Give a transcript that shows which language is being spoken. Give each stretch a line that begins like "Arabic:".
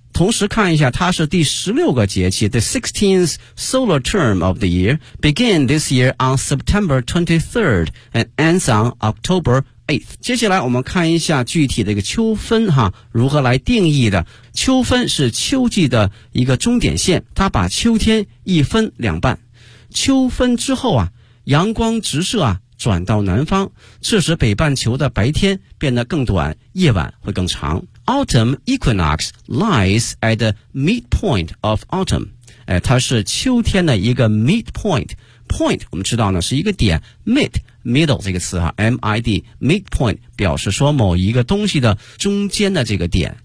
Chinese: 同时看一下，它是第16个节气，
English: The 16th solar term of the year began this year on September 23rd and ends on October 8th.
Chinese: 接下来我们看一下具体的一个秋分哈，如何来定义的。秋分是秋季的一个终点线，它把秋天一分两半。秋分之后啊，阳光直射啊，转到南方，致使北半球的白天变得更短，夜晚会更长。
English: Autumn equinox lies at the midpoint of autumn.
Chinese: 它是秋天的一个 midpoint. Point 我们知道呢是一个点， mid middle 这个词哈， mid midpoint 表示说某一个东西的中间的这个点。